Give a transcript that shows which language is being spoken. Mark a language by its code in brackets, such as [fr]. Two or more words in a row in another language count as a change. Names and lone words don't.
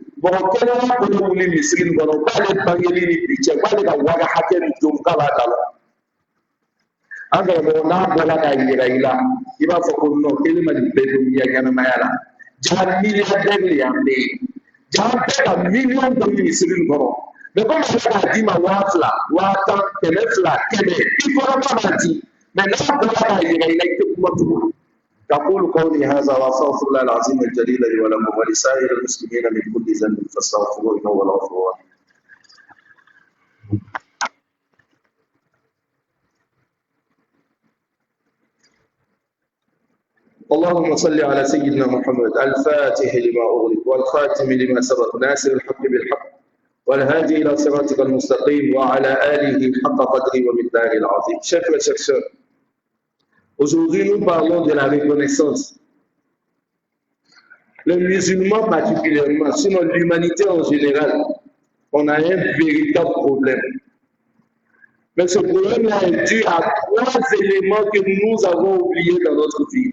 [bm] kɛnɛya kɔnɔ wuli misiri kɔnɔ k'ale bangeli ni bi cɛ k'ale ka wari hakɛ min don k'a b'a ta la an karamɔgɔ n'a bɔra k'a yira i la i b'a fɔ ko non k'ale ma nin bɛɛ don i ka ɲɛnamaya la jaa miliyardɛri de y'an bɛɛ ye jaa bɛɛ ka miliyɔn don misiri kɔnɔ [fr] mais comme [bm] ale k'a d'i ma 1000 1010 100 kɛmɛ i fɔra k'a b'a di mais n'a bɔra k'a yira i la i tɛ kuma tugun. [ar] أقول قولي هذا وأستغفر الله العظيم الجليل لي ولكم ولسائر المسلمين من كل ذنب فاستغفروه إنه هو الغفور الرحيم. اللهم صل على سيدنا محمد الفاتح لما أغلق والخاتم لما سبق ناصر الحق بالحق والهادي إلى صراطك المستقيم وعلى آله حق قدره ومقداره العظيم. [fr] Chers frères et sœurs, aujourd'hui, nous parlons de la reconnaissance. Les musulmans particulièrement, sinon l'humanité en général, on a un véritable problème. Mais ce problème-là est dû à 3 éléments que nous avons oubliés dans notre vie.